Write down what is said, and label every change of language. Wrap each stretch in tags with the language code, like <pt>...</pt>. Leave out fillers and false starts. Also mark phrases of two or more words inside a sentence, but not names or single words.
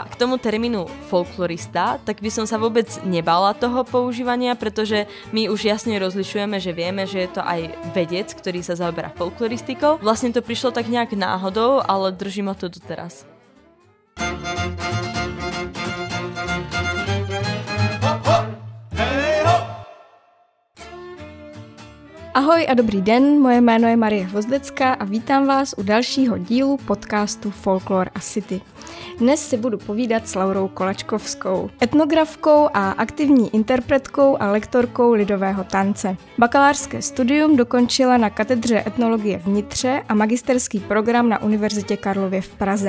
<sk>K tomu termínu folklorista, tak by som sa vôbec nebala toho používania, pretože my už jasne rozlišujeme, že vieme, že je to aj vedec, ktorý sa zaoberá folkloristikou. Vlastne to prišlo tak nejak náhodou, ale držím ho to doteraz.</sk> <cs>Ahoj a dobrý den, moje jméno je Marie Hvozdecká a vítám vás u dalšího dílu podcastu Folklore a City. Dnes si budu povídat s Laurou Kolačkovskou, etnografkou a aktivní interpretkou a lektorkou lidového tance. Bakalářské studium dokončila na katedře etnologie v Nitře a magisterský program na Univerzitě Karlově v Praze.</cs>